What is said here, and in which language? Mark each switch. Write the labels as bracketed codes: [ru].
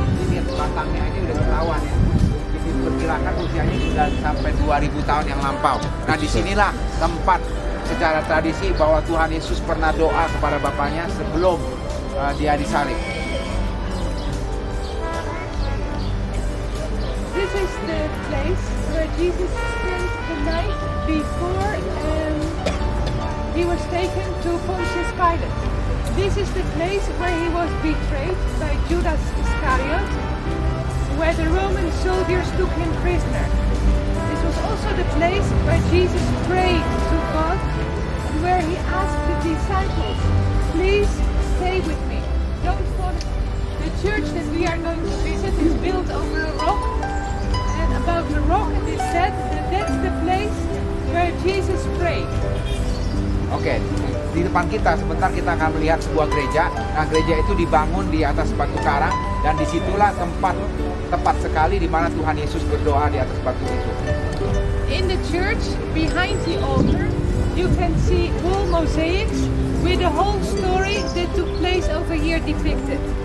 [id] Ini batangnya aja udah ketahuan ya. Jadi diperkirakan usianya sudah sampai 2000 tahun yang lampau. Nah, disinilah tempat secara tradisi bahwa Tuhan Yesus pernah doa kepada Bapaknya sebelum dia disalib. [en] This is the place where Jesus spent the night before he was taken to Pontius Pilate. This is the place where he was betrayed by Judas Iscariot, where the Roman soldiers took him prisoner. This was also the place where Jesus prayed to God and where he asked the disciples, please stay with me, don't follow. The church that we are going to visit is built over a rock, and about the rock it is said that that's the place where Jesus prayed. [id] Oke, di depan kita sebentar kita akan melihat sebuah gereja. Nah, gereja itu dibangun di atas batu karang dan disitulah tempat tepat sekali di mana Tuhan Yesus berdoa di atas batu itu. [en] In the church, behind the altar, you can see wall mosaics with the whole story that took place over here depicted.